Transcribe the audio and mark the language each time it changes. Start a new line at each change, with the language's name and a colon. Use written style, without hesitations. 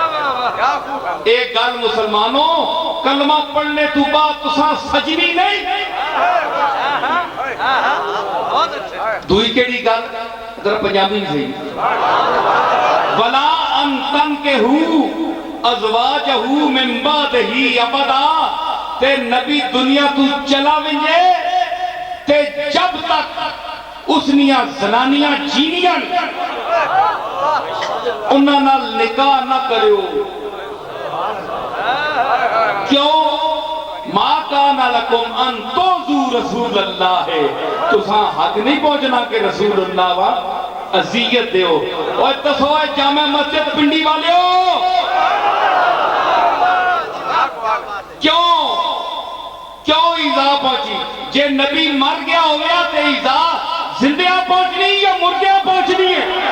Saraiki: ایک گل مسلمانوں، کلمہ پڑھنے تو بعد تساں سجنی نہیں. دوئی کیڑی گل ذرا پنجابی میں صحیح.
Arabic: ولا ان تنکحوا ازواجہ من بعدہ ابدا.
Saraiki: تے نبی دنیا تو چلا ونجے تے جب تک اس نیاں زنانیاں جینیاں انہاں نال نکاح نہ کریو. کیوں؟
Arabic: ما کان لکم ان توذو رسول اللہ ہے.
Saraiki: تساں حق نہیں پہنچنا کہ رسول اللہ وا اذیت دیو. اور دسو جامع مسجد پنڈی والے ہو کیوں ایزا پہنچی؟ جے نبی مر گیا ہو گیا تے ایزا زندہ پہنچنی یا مردہ پہنچنی ہے؟